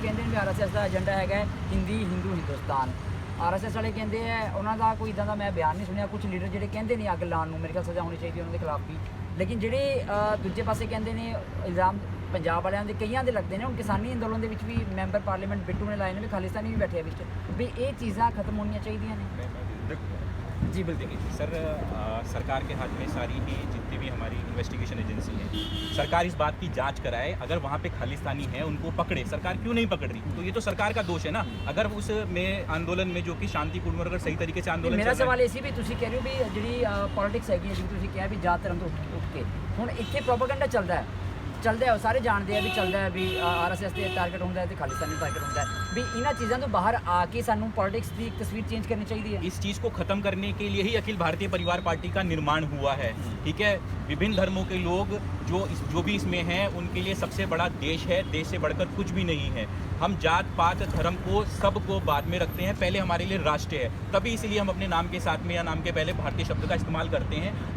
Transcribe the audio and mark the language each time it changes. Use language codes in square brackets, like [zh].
[pa] ਕਹਿੰਦੇ ਨੇ ਵੀ RSS ਦਾ agenda ਹੈਗਾ ਹਿੰਦੀ, ਹਿੰਦੂ, ਹਿੰਦੁਸਤਾਨ। RSS ਵਾਲੇ ਕਹਿੰਦੇ ਹੈ, ਉਹਨਾਂ ਦਾ ਕੋਈ ਇੱਦਾਂ ਦਾ ਮੈਂ ਬਿਆਨ ਨਹੀਂ ਸੁਣਿਆ। ਕੁਝ ਲੀਡਰ ਜਿਹੜੇ ਕਹਿੰਦੇ ਨੇ ਅੱਗ ਲਾਉਣ ਨੂੰ, ਮੇਰੇ ਖਿਆਲ ਸਜ਼ਾ ਹੋਣੀ ਚਾਹੀਦੀ ਉਹਨਾਂ ਦੇ ਖਿਲਾਫ ਵੀ। ਲੇਕਿਨ ਜਿਹੜੇ ਦੂਜੇ ਪਾਸੇ ਕਹਿੰਦੇ ਨੇ ਇਲਜ਼ਾਮ ਪੰਜਾਬ ਵਾਲਿਆਂ ਦੇ ਕਈਆਂ ਦੇ ਲੱਗਦੇ ਨੇ। ਹੁਣ ਕਿਸਾਨੀ ਅੰਦੋਲਨ ਦੇ ਵਿੱਚ ਵੀ ਮੈਂਬਰ ਪਾਰਲੀਮੈਂਟ ਬਿੱਟੂ ਨੇ ਲਾਏ ਨੇ ਵੀ ਖਾਲਿਸਤਾਨੀ ਵੀ ਬੈਠੇ ਵਿੱਚ, ਵੀ ਇਹ ਚੀਜ਼ਾਂ ਖਤਮ ਹੋਣੀਆਂ ਚਾਹੀਦੀਆਂ ਨੇ। [hi] जी बिल्कुल। देखिए सर, सरकार के हाथ में सारी ही जितनी भी हमारी इन्वेस्टिगेशन एजेंसी है, सरकार इस बात की जांच कराए, अगर वहाँ पे खालिस्तानी है उनको पकड़े। सरकार क्यों नहीं पकड़ रही? तो ये तो सरकार का दोष है ना। अगर उस में आंदोलन में जो कि शांतिपूर्ण अगर सही तरीके से आंदोलन मेरा चल रहा सवाल [pa] ਇਹ ਸੀ ਵੀ ਤੁਸੀਂ ਕਹਿ ਰਹੇ ਹੋ ਵੀ ਜਿਹੜੀ ਪੋਲਿਟਿਕਸ ਹੈਗੀ ਹੈ, ਜਿਵੇਂ ਤੁਸੀਂ ਕਿਹਾ ਵੀ ਜਾਤ ਧਰਮ ਤੋਂ ਉੱਠ ਕੇ ਹੁਣ ਇੱਥੇ ਪ੍ਰੋਪੇਗੈਂਡਾ ਚੱਲਦਾ ਹੈ ਸਾਰੇ ਜਾਣਦੇ ਆ ਵੀ ਚੱਲਦਾ ਹੈ ਵੀ ਆਰਐਸਐਸ ਤੇ ਟਾਰਗੇਟ ਹੁੰਦਾ ਹੈ ਤੇ ਖਾਲਿਸਤਾਨੀ ਟਾਰਗੇਟ ਹੁੰਦਾ ਹੈ ਵੀ ਇਹਨਾਂ ਚੀਜ਼ਾਂ ਤੋਂ ਬਾਹਰ ਆ ਕੇ ਸਾਨੂੰ ਪੋਲਿਟਿक्स ਦੀ ਇੱਕ ਤਸਵੀਰ ਚੇਂਜ ਕਰਨੀ ਚਾਹੀਦੀ ਹੈ। [hi] इस चीज़ को ख़त्म करने के लिए ही अखिल भारतीय परिवार पार्टी का निर्माण हुआ है। ठीक है, विभिन्न धर्मों के लोग जो भी इसमें हैं उनके लिए सबसे बड़ा देश है, देश से बढ़कर कुछ भी नहीं है। हम जात पात धर्म को सबको बाद में रखते हैं, पहले हमारे लिए राष्ट्र है, तभी इसलिए हम अपने नाम के साथ में या नाम के पहले भारतीय शब्द का इस्तेमाल करते हैं।